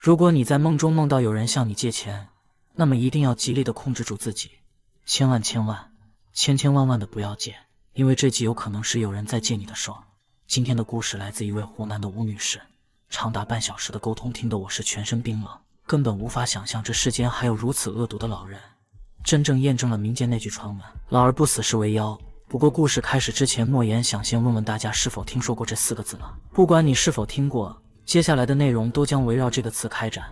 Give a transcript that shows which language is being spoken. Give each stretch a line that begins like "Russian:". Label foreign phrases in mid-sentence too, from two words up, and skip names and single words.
Chinese: 如果你在夢中夢到有人向你借錢，那麼一定要极力的控制住自己，千萬的不要借，因为这极有可能是有人在借你的手。今天的故事来自一位湖南的吴女士，長達半小時的溝通聽得我是全身冰冷，根本無法想象這世間還有如此惡毒的老人，真正驗證了民間那句傳聞，老而不死是為妖。不過故事開始之前，莫言想先問問大家是否聽說過這4個字呢？不管你是否聽過，接下來的內容都將圍繞這個詞開展。